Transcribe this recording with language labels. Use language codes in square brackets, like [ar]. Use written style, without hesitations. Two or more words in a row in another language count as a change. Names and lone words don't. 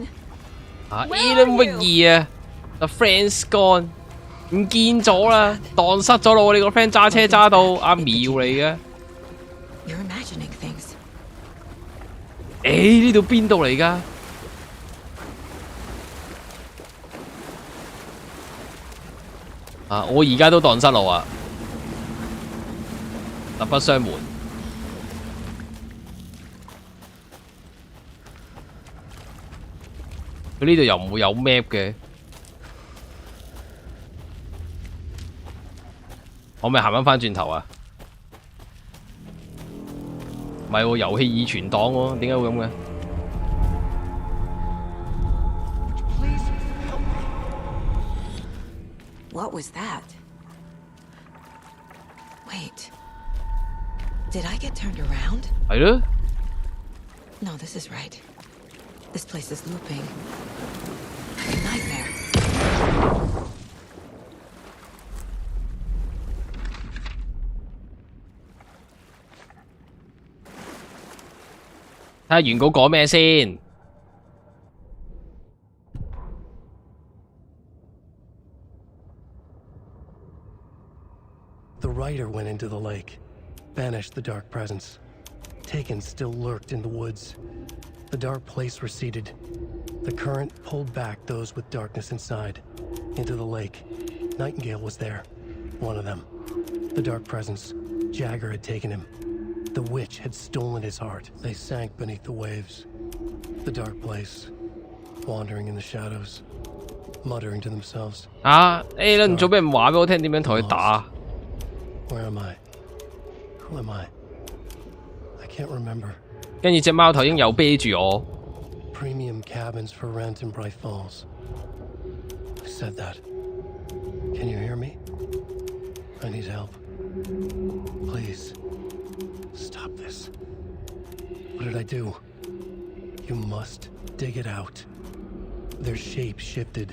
[en] Alan [yue] 乜嘢啊 [en] ？The friend's gone， [yue] 唔見咗啦，蕩失咗咯！我哋個 friend 揸車揸到阿苗嚟嘅。 [en] You're imagining things. [yue] 呢度邊度嚟㗎？我而家都蕩失路啊！ 實不相瞞。佢呢度又唔會有 map 嘅，我咪行翻轉頭啊！唔係喎，遊戲已存檔喎，點解會咁嘅？ [en] What was that? Wait. Did I get turned around? [yue] 係咯。 [en] No, this is right. This place is looping. Like a nightmare. [yue] 睇下原稿講咩先。 [en] The writer went into the lake, banished the dark presence. Taken still lurked in the woods. The dark place receded. The current pulled back those with darkness inside, into the lake. Nightingale was there, one of them. The dark presence, Jagger had taken him. The witch had stolen his heart. They sank beneath the waves. The dark place, wandering in the shadows, muttering to themselves. [yue] Alan 做咩唔話俾我聽點樣同佢打？ [en] Where am I? Who am I? I can't remember. [yue] 跟住隻貓頭鷹又啤住我。 [en] Premium cabins for rent in Bright Falls. I said that. Can you hear me? I need help. Please. Stop this. What did I do? You must dig it out. Their shape shifted.